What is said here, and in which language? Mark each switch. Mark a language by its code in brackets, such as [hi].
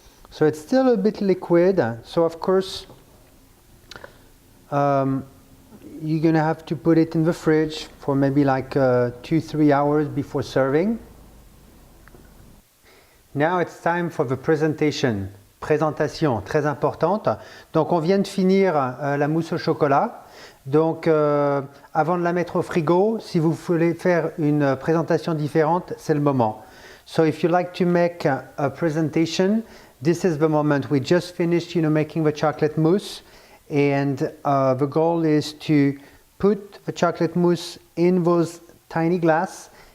[en] So it's still a bit liquid, so of course you're gonna have to put it in the fridge for maybe like 2-3 hours before serving. Now it's time for the presentation. [fr] Présentation, très importante. Donc on vient de finir la mousse au chocolat. Donc avant de la mettre au frigo, si vous voulez faire une présentation différente, c'est le moment. [en] So if you like to make a presentation, this is the moment. We just finished, making the chocolate mousse, and the goal is to put the chocolate mousse in those tiny glass